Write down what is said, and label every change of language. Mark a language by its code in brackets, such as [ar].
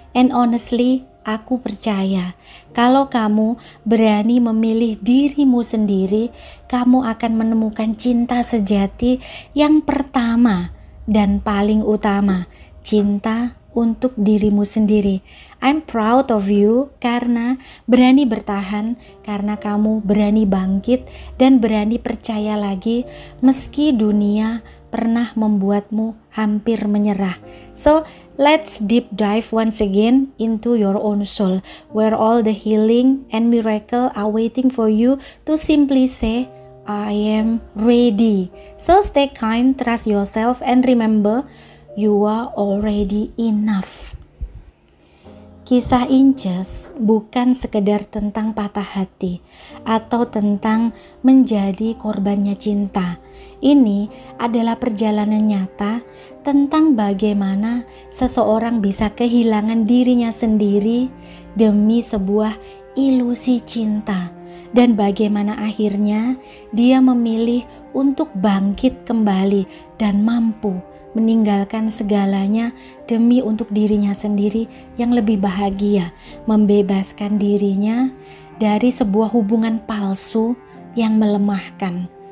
[en] And honestly, [id] aku percaya kalau kamu berani memilih dirimu sendiri, kamu akan menemukan cinta sejati yang pertama dan paling utama, cinta untuk dirimu sendiri. [en] I'm proud of you [id] karena berani bertahan, karena kamu berani bangkit dan berani percaya lagi meski dunia pernah membuatmu hampir menyerah. [en] So, let's deep dive once again into your own soul, where all the healing and miracle are waiting for you to simply say, I am ready. So stay kind, trust yourself, and remember, you are already enough. [id] Kisah Inces bukan sekedar tentang patah hati atau tentang menjadi korbannya cinta. Ini adalah perjalanan nyata tentang bagaimana seseorang bisa kehilangan dirinya sendiri demi sebuah ilusi cinta, dan bagaimana akhirnya dia memilih untuk bangkit kembali dan mampu meninggalkan segalanya demi untuk dirinya sendiri yang lebih bahagia, membebaskan dirinya dari sebuah hubungan palsu yang melemahkan.